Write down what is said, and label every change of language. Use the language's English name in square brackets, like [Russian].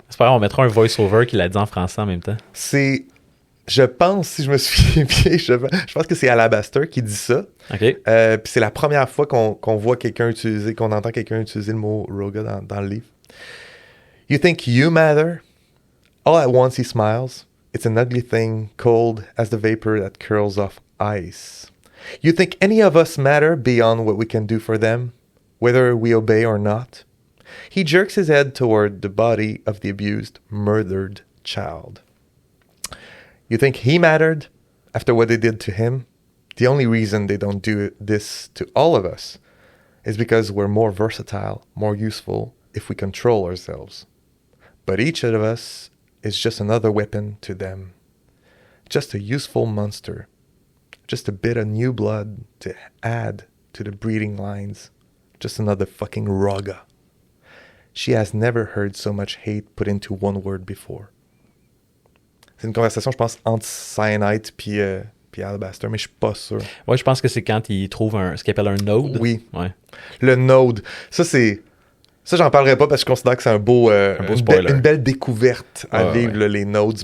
[French] C'est pas grave, on mettra un voice-over qui l'a dit en français en même temps. Je pense, si je me souviens bien, je pense que c'est Alabaster qui dit ça. [English] Okay. [French] Puis c'est la première fois qu'on voit quelqu'un utiliser, qu'on entend quelqu'un utiliser le mot Roga dans le livre. [English] You think you matter? All at once he smiles. It's an ugly thing, cold as the vapor that curls off ice. You think any of us matter beyond what we can do for them, whether we obey or not? He jerks his head toward the body of the abused, murdered child. You think he mattered after what they did to him? The only reason they don't do this to all of us is because we're more versatile, more useful if we control ourselves. But each of us is just another weapon to them. Just a useful monster. Just a bit of new blood to add to the breeding lines. Just another fucking Roga. She has never heard so much hate put into one word before. [French] C'est une conversation, je pense, entre Cyanite puis Alabaster, mais je suis pas sûr. Ouais, je pense que c'est quand ils trouvent ce qu'ils appellent un node. Oui. Ouais. Le node. Ça, j'en parlerai pas parce que je considère que c'est un beau spoiler. Une belle découverte à vivre, là, les nodes.